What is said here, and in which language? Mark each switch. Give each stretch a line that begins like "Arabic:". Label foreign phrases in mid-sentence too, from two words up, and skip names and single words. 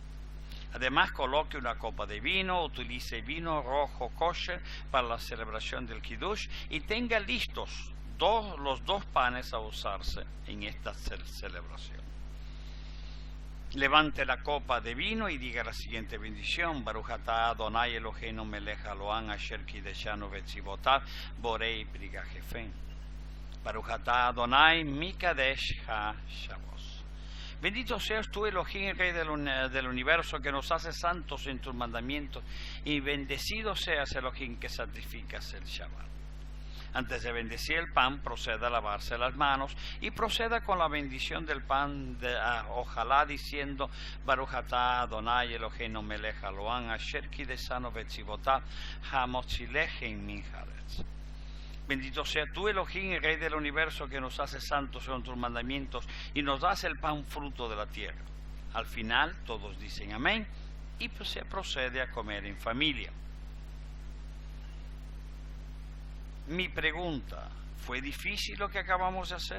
Spanish: Además, coloque una copa de vino, utilice vino rojo kosher para la celebración del Kiddush y tenga listos los 2 panes a usarse en esta celebración. Levante la copa de vino y diga la siguiente bendición:
Hebrew: ברוך אתה אדוני אלוהינו מלך העולם אשר קדשנו במצוותיו בורא פרי הגפן. ברוך אתה אדוני מקדש השבת.
Spanish: Bendito seas tú, Elohim, Rey del universo, que nos hace santos en tus mandamientos, y bendecido seas, Elohim, que santificas el Shabbat. Antes de bendecir el pan, proceda a lavarse las manos y proceda con la bendición del pan, ojalá diciendo
Hebrew: ברוך אתה אדוני אלוהינו מלך העולם אשר קדשנו במצוותיו המוציא לחם מן הארץ.
Spanish: Bendito sea tú, Elohim, Rey del universo, que nos hace santos con tus mandamientos y nos das el pan fruto de la tierra. Al final todos dicen amén y se procede a comer en familia. Mi pregunta, ¿fue difícil lo que acabamos de hacer?